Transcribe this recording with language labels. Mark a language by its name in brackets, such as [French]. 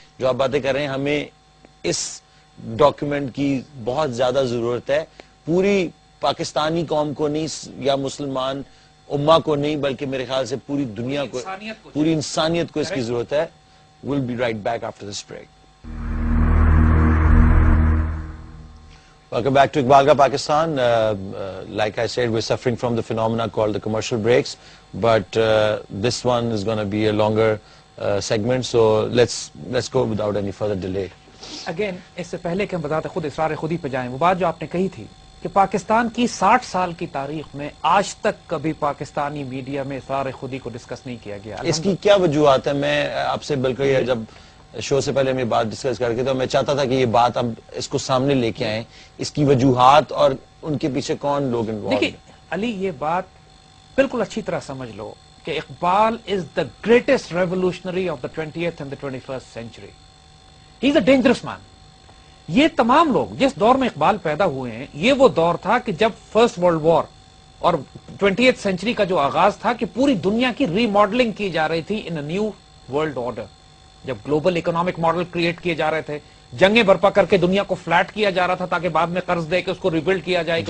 [Urdu] جو آپ باتیں کر رہے ہیں ہمیں اس ڈاکیومنٹ کی بہت زیادہ ضرورت ہے. پوری پاکستانی قوم کو نہیں یا مسلمان امہ کو نہیں، بلکہ میرے خیال سے پوری دنیا کو، پوری انسانیت کو اس کی ضرورت ہے. [English] We'll be right back after this break. Welcome back to Iqbal Ka Pakistan. Like I said, we're suffering from the phenomena called the commercial breaks, but this one is going to be a longer segment, so let's go without any further delay. [Urdu] Again, اس سے پہلے کہ ہم بتاتے خود اسرار خودی پہ جائیں، وہ بات جو آپ نے کہی تھی کہ پاکستان کی 60 سال کی تاریخ میں آج تک کبھی پاکستانی میڈیا میں اسرار خودی کو ڈسکس نہیں کیا گیا. اس کی کیا وجوہات ہے؟ میں آپ سے بلکہ جب شو سے پہلے ہم یہ بات ڈسکس کر کے تو میں چاہتا تھا کہ یہ بات اب اس کو سامنے لے کے آئیں, اس کی وجوہات اور ان کے پیچھے کون لوگ انوالوڈ ہیں. دیکھیے علی, یہ بات بالکل اچھی طرح سمجھ لو کہ [English] Iqbal is the greatest revolutionary of the 20th and the 21st century. He is a dangerous man. [Urdu] یہ تمام لوگ جس دور میں اقبال پیدا ہوئے ہیں, یہ وہ دور تھا کہ جب فرسٹ ورلڈ وار اور 20th سینچری کا جو آغاز تھا کہ پوری دنیا کی ری ماڈلنگ کی جا رہی تھی [English] In a new world order. [Urdu] جب گلوبل اکنامک ماڈل کریٹ کیے جا رہے تھے, جنگیں برپا کر کے دنیا کو فلیٹ کیا جا رہا تھا تاکہ بعد میں قرض دے کے اس کو ریبلڈ کیا جائے.